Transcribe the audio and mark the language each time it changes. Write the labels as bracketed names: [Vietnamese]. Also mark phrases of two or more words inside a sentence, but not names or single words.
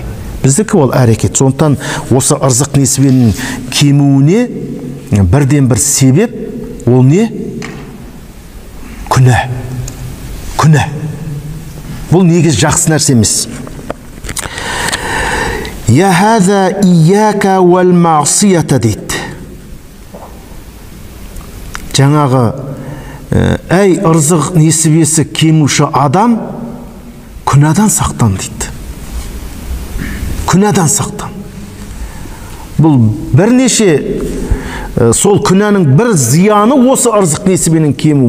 [Kazakh] Біздікі ол әрекет. Сондықтан осы ырзық несібенің кемуіне бірден бір себеп ол не? Күнә. Күнә. Бұл негіз жақсы нәрсе емес. [Arabic] يا هذا إياك والمعصية дейді. [Kazakh] Жаңағы әй ырзық несібесі кемуші адам, күнәдан сақтан дейді. Күнәдан сақтан. Бұл бірнеше сол күнәнің бір зияны осы ырзық несібенің кему.